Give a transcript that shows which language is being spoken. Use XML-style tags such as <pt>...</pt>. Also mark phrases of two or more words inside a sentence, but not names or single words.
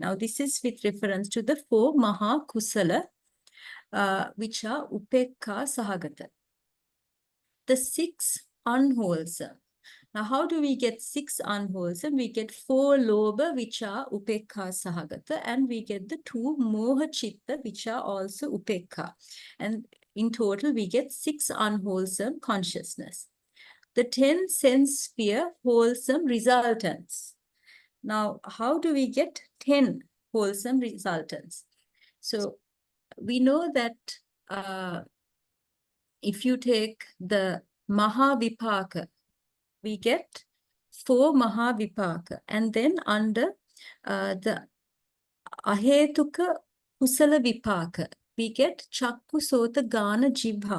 <en>Now this is with reference to the 4</en> <pi>Maha Kusala,</pi> <en>which are upekkhāsahagatā. The 6 unwholesome. Now, how do we get 6 unwholesome? We get 4 lobha, which are upekkhāsahagatā, and we get the 2</en> <pi>moha chitta,</pi> <en>which are also upekkhā. And in total, we get 6 unwholesome consciousness. The 10 sense sphere wholesome resultants. Now, how do we get 10 wholesome resultants? So, we know that if you take the Mahavipaka, we get 4 Mahavipaka, and then under the</en> <pi>Ahetuka Kusala Vipaka,</pi> <en>we get</en> <pi>Chakku Sota Gana Jibha.</pi>